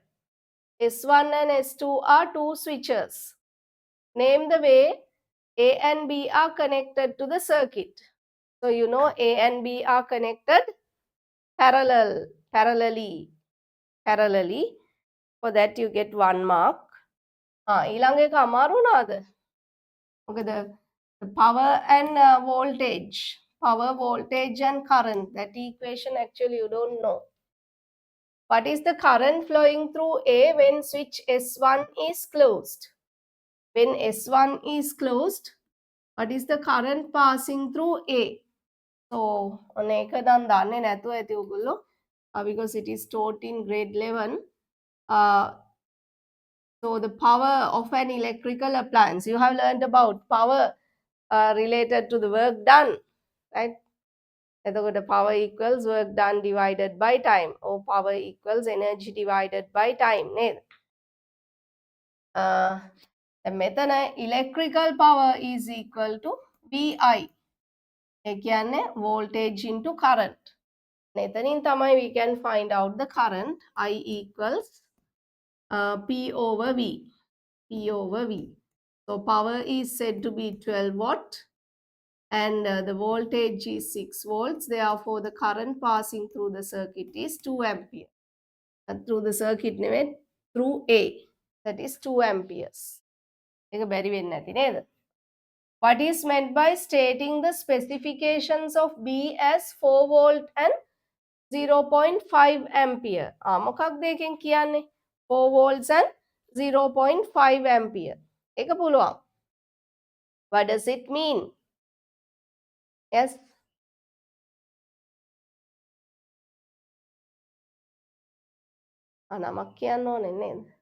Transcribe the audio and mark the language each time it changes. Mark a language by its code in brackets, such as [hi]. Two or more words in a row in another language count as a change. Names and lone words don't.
[en] S1 and S2 are two switches. Name the way A and B are connected to the circuit. So you know A and B are connected parallelly. For that you get 1 mark. [si] ඊළඟ එක අමාරු නාද? [en] මොකද the power and power, voltage and current, that equation actually you don't know. What is the current flowing through A when switch S1 is closed? When S1 is closed, what is the current passing through A? So, on [si] එක නම් දන්නේ නැතුව ඇති ඔයගොල්ලෝ [en] because it is taught in grade 11. So, the power of an electrical appliance. You have learned about power related to the work done, right? එතකොට power equals work done divided by time, or power equals energy divided by time නේද? මෙතන electrical power is equal to VI. [si] ඒ කියන්නේ [en] voltage into current. [si] එතනින් තමයි [en] we can find out the current. I equals P over V. P over V. So power is said to be 12 watt and the voltage is 6 volts. Therefore, the current passing through the circuit is 2 ampere. Through the circuit නෙවෙයි, through A. That is 2 amperes. [si] ඒක බැරි වෙන්නේ නැති නේද? [en] What is meant by stating the specifications of B as 4 volt and 0.5 ampere? [si] මොකක්ද එකෙන් කියන්නේ? [en] 4 volts and 0.5 ampere. [si] ඒක පුළුවන්. [en] What does it mean? Yes. [si] නමක් කියන්න ඕනේ නේද?